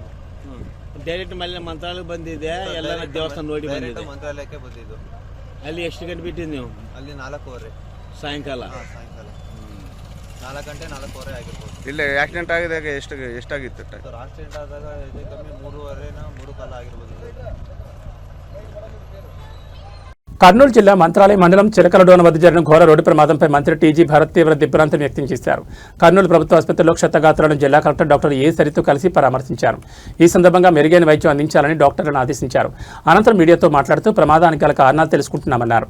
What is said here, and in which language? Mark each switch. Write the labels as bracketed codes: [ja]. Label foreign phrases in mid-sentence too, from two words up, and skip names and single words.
[kn] ಡೈರೆಕ್ಟ್ ಮಲ್ಲಿ ಮಂತ್ರಾಲಯಕ್ಕೆ ಬಂದಿದ್ದೆ. ಎಲ್ಲ ದೇವಸ್ಥಾನ ನೋಡಿ ಬಂದಿದ್ದೆ. ಮಂತ್ರಾಲಯಕ್ಕೆ ಬಂದಿದ್ದು. ಅಲ್ಲಿ ಎಷ್ಟು ಗಂಟೆ ಬಿಟ್ಟಿದ್ದು ನೀವು? ಅಲ್ಲಿ 4:15 ಸಾಯಂಕಾಲ. ಸಾಯಂಕಾಲ 4 ಗಂಟೆ 4:15 ಆಗಿರ್ಬೋದು. ಇಲ್ಲ ಆಕ್ಸಿಡೆಂಟ್ ಆಗಿದಾಗ ಎಷ್ಟಾಗಿತ್ತು? ಸರ್ ಆಕ್ಸಿಡೆಂಟ್ ಆದಾಗ ಹೆಚ್ಚು ಕಮ್ಮಿ 3:15 3 ಕಾಲ ಆಗಿರ್ಬೋದು. [te] కర్నూలు జిల్లా మంత్రాలయం మండలం చిలకలడోన వద్ద జరిగిన ఘోర రోడ్డు ప్రమాదంపై మంత్రి టీజీ భరత్ తీవ్ర దిగ్భ్రాంతిని వ్యక్తం చేశారు. కర్నూలు ప్రభుత్వ ఆసుపత్రిలో క్షతగాత్రులను జిల్లా కలెక్టర్ డాక్టర్ ఏ సరితో కలిసి పరామర్శించారు. ఈ సందర్భంగా మెరుగైన వైద్యం అందించాలని డాక్టర్లను ఆదేశించారు. అనంతరం మీడియాతో మాట్లాడుతూ ప్రమాదానికి గల కారణాలు తెలుసుకుంటున్నామన్నారు.